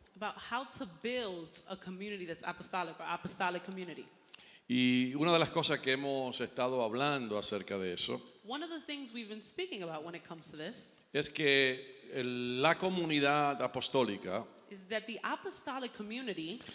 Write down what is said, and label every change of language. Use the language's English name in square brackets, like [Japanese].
[English] about how to build a community that's apostolic or apostolic community. [Spanish] Y una de las cosas que hemos estado hablando acerca de eso [English] One of the things we've been speaking about when it comes to this [Spanish] es que la comunidad apostólica [English] is that the apostolic community